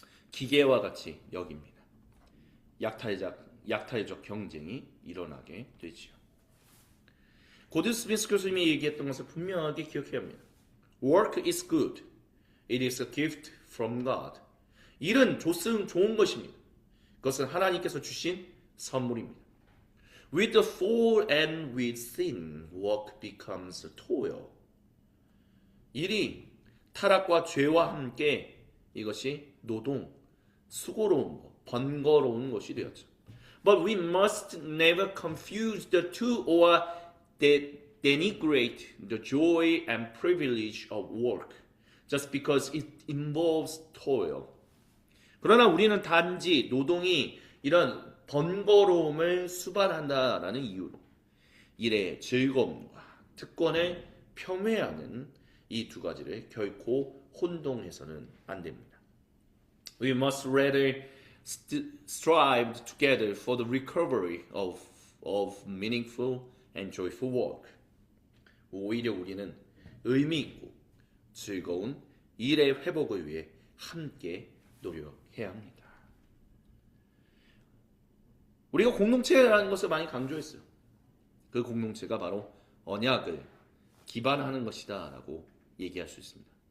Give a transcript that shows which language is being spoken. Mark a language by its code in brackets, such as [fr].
[ko] 기계와 같이 여깁니다. 약탈적 경쟁이 일어나게 되지요. 고든 스미스 교수님이 얘기했던 것을 분명하게 기억해야 합니다. [en] Work is good. It is a gift from God. [ko] 일은 좋은 것입니다. 그것은 하나님께서 주신 선물입니다. [en] With the fall and with sin, work becomes toil. [ko] 일이 타락과 죄와 함께 이것이 노동, 수고로운 것, 번거로운 것이 되었죠. [en] But we must never confuse the two or denigrate the joy and privilege of work just because it involves toil. [ko] 그러나 우리는 단지 노동이 이런 번거로움을 수반한다라는 이유로 일의 즐거움과 특권을 폄훼하는 이 두 가지를 결코 혼동해서는 안 됩니다. [en] We must rather strive together for the recovery of meaningful and joyful work. [ko] 오히려 우리는 의미 있고 즐거운 일의 회복을 위해 함께 노력해야 합니다. 우리가 공동체라는 것을 많이 강조했어요. 그 공동체가 바로 언약을 기반하는 것이다 라고 얘기할 수 있습니다.